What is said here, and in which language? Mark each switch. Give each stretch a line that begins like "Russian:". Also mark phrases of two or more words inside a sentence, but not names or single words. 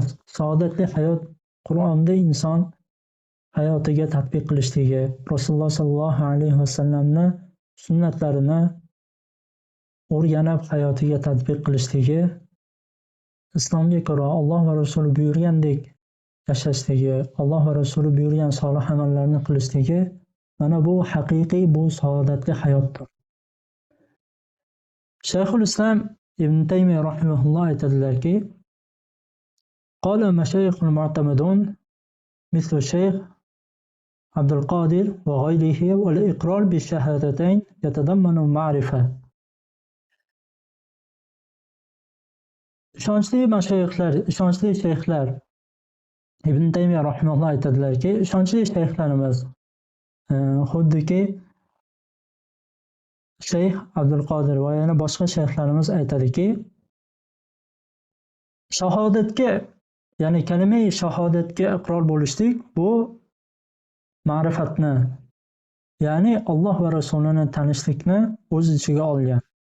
Uzbek: Saodatli hayot Qur'onda inson hayotiga tatbiq qilishligi, Rasululloh sallallohu alayhi vasallamni sunnatlarini o'rganib hayotiga tatbiq qilishligi, islomga ko'ra Alloh va Rasuli buyurgandek yashashligi, Alloh va Rasuli buyurgan solih amallarni qilishligi, mana bu haqiqiy, bu saodatli hayotdir. Shayxul Islom Ibn Taymiya rahimahulloh aytadilarki,
Arabic: قال مشايخ المعتمدون مثل الشيخ عبد القادر وغيره والإقرار بالشهادتين يتضمن معرفة.
Uzbek: ishonchli shayxlar Ibn Taymiya rahimahulloh aytadilarki, ishonchli shayxlarimiz xuddiki Shayx Abdul Qodir va yana boshqa shayxlarimiz aytadiki, shahodatga, ya'ni kalima-i shahodatga iqror bo'lishlik bu ma'rifatni, ya'ni Alloh va Rasulini tanishlikni o'z ichiga olgan.